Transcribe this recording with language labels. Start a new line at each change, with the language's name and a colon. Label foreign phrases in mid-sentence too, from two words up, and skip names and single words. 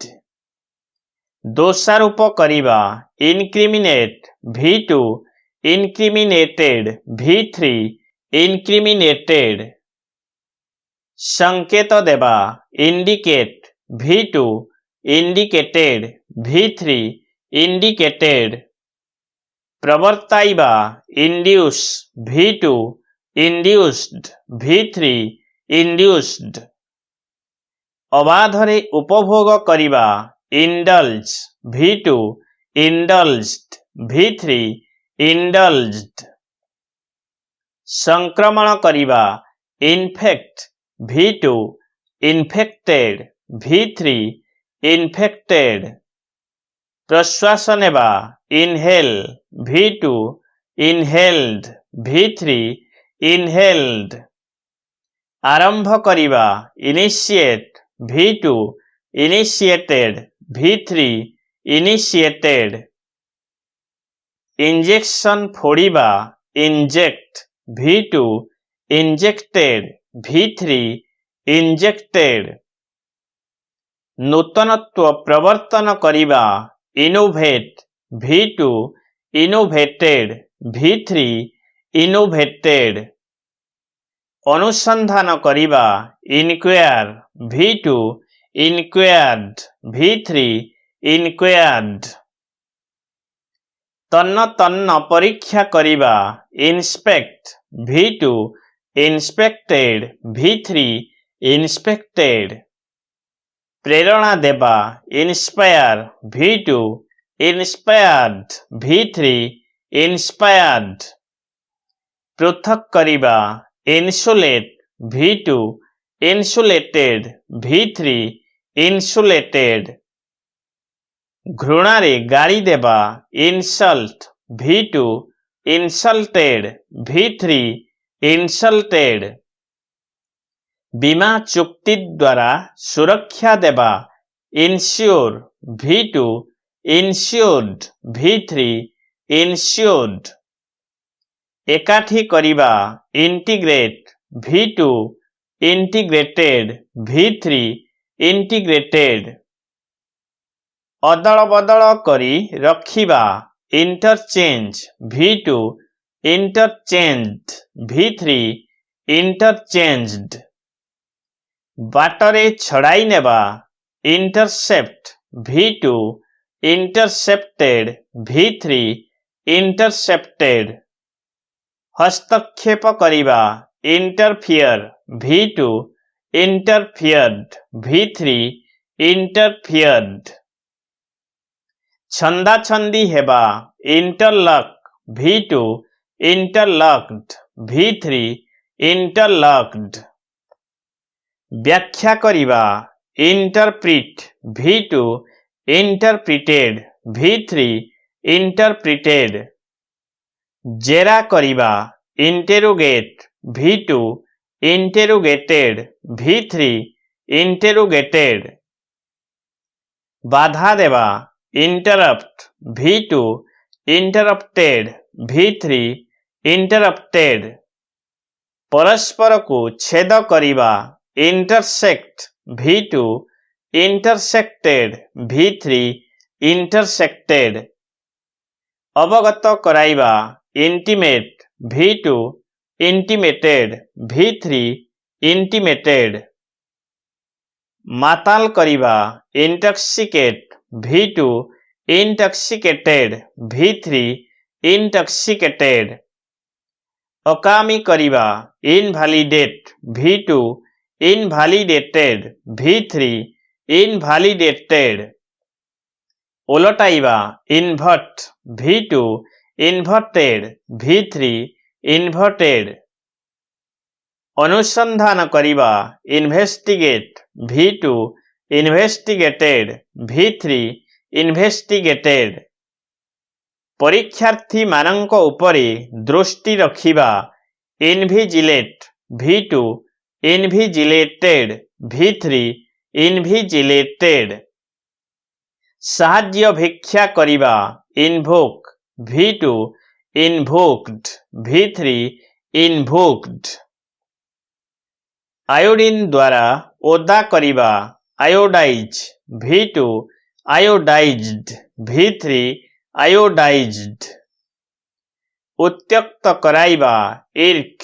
Odia: ଦୋଷାରୋପ କରିବା
English: incriminate, V2 incriminated, V3 incriminated।
Odia: ସଙ୍କେତ ଦେବା
English: indicate, V2 indicated, V3 indicated। प्रवर्ताइबा induce, V2 induced V3 induced
Odia: ଅବାଧରେ ଉପଭୋଗ କରିବା
English: indulge V2 indulged V3 indulged
Odia: ସଂକ୍ରମଣ କରିବା
English: infect V2 infected V3 infected
Odia: ପ୍ରଶ୍ୱାସ ନେବା
English: inhale V2 inhaled V3 inhaled
Odia: ଆରମ୍ଭ କରିବା
English: initiate V2 initiated V3 initiated
Odia: ଇଞ୍ଜେକ୍ସନ ଫୋଡ଼ିବା
English: inject V2 injected V3 injected
Odia: ନୂତନତ୍ୱ ପ୍ରବର୍ତ୍ତନ କରିବା
English: innovate V2 innovated V3 innovated
Odia: ଅନୁସନ୍ଧାନ କରିବା
English: inquire V2 inquired V3 inquired
Odia: ତନ୍ନ ତନ୍ନ ପରୀକ୍ଷା କରିବା
English: inspect V2 inspected V3 inspected
Odia: ପ୍ରେରଣା ଦେବା
English: inspire V2 inspired V3 inspired
Odia: ପୃଥକ କରିବା
English: insulate V2 insulated V3 insulated
Odia: ଘୃଣାରେ ଗାଳି ଦେବା
English: insult V2 insulted V3 insulted
Odia: ବୀମା ଚୁକ୍ତି ଦ୍ୱାରା ସୁରକ୍ଷା ଦେବା
English: insure V2 insured V3 insured
Odia: ଏକାଠି କରିବା
English: integrate V2 integrated V3 integrated
Odia: ଅଦଳ ବଦଳ କରି ରଖିବା
English: interchange V2 interchanged V3 interchanged
Odia: ବାଟରେ ଛଡ଼ାଇ ନେବା
English: intercept V2 intercepted V3 intercepted
Odia: ହସ୍ତକ୍ଷେପ କରିବା
English: interfere V2 interfered V3 interfered
Odia: ଛନ୍ଦା ଛନ୍ଦି ହେବା
English: interlock V2 interlocked V3 interlocked
Odia: ବ୍ୟାଖ୍ୟା କରିବା
English: interpret V2 interpreted V3 interpreted
Odia: ଜେରା କରିବା
English: interrogate V2 interrogated V3 interrogated
Odia: ବାଧା ଦେବା
English: interrupt V2 interrupted V3 interrupted
Odia: ପରସ୍ପର କୁ ଛେଦ କରିବା
English: intersect V2 intersected V3 intersected
Odia: ଅବଗତ କରାଇବା
English: intimate V2 intimated V3 intimated
Odia: ମାତାଲ କରିବା
English: intoxicate V2 intoxicated V3 intoxicated
Odia: ଅକାମୀ କରିବା
English: invalidate V2 invalidated V3 invalidated उलटाइबा invert V2 inverted V3 inverted
Odia: ଅନୁସନ୍ଧାନ କରିବା
English: investigate V2 investigated V3 investigated
Odia: ପରୀକ୍ଷାର୍ଥୀ ମାନଙ୍କ ଉପରେ ଦୃଷ୍ଟି ରଖିବା
English: invigilate V2 invigilated V3 invigilated
Odia: ସାହାଯ୍ୟ ଭିକ୍ଷା କରିବା
English: invoke V2 invoked V3 invoked
Odia: ଆୟୋଡିନ ଦ୍ୱାରା ଓଦା କରିବା
English: iodize V2 iodized V3 iodized
Odia: ଉତ୍ତ୍ୟକ୍ତ କରାଇବା
English: irk